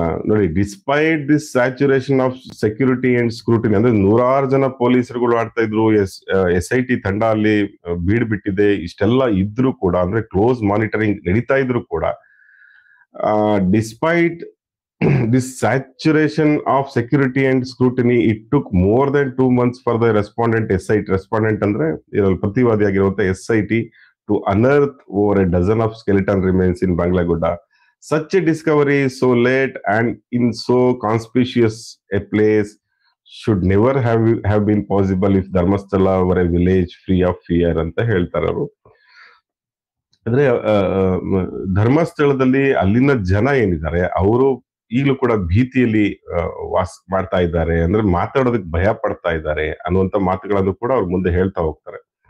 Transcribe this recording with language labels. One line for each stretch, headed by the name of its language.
English: ನೋಡಿ, despite this saturation of security and scrutiny,
Kannada: ಅಂದ್ರೆ 100 ಜನ ಪೊಲೀಸರುಗಳು ಆಡ್ತಾ ಇದ್ರು, SIT ತಂಡ ಅಲ್ಲಿ ಬೀಡ್ ಬಿಟ್ಟಿದೆ, ಇಷ್ಟೆಲ್ಲ ಇದ್ರು ಕೂಡ,
English: ಅಂದ್ರೆ close monitoring ನಡೀತಾ ಇದ್ರು ಕೂಡ, despite this saturation of security and scrutiny, it took more than 2 months for the respondent
Kannada: ಅಂದ್ರೆ ಇದರಲ್ಲಿ ಪ್ರತಿವಾದಿಯಾಗಿರುವಂತ
English: SIT to unearth over a dozen of skeleton remains in Banglagodha. Such a discovery so late and in so conspicuous a place should never have been possible if Dharmasthala were a village free of fear
Kannada: ಅಂತ ಹೇಳ್ತಾರೆ ಅವರು. ಅಂದ್ರೆ ಧರ್ಮಸ್ಥಳದಲ್ಲಿ ಅಲ್ಲಿನ ಜನ ಏನಿದ್ದಾರೆ ಅವರು ಈಗಲೂ ಕೂಡ ಭೀತಿಯಲ್ಲಿ ವಾಸ ಮಾಡ್ತಾ ಇದ್ದಾರೆ, ಅಂದ್ರೆ ಮಾತಾಡೋದಕ್ಕೆ ಭಯ ಪಡ್ತಾ ಇದ್ದಾರೆ ಅನ್ನುವಂತ ಮಾತುಗಳನ್ನು ಕೂಡ ಅವ್ರು ಮುಂದೆ ಹೇಳ್ತಾ ಹೋಗ್ತಾರೆ.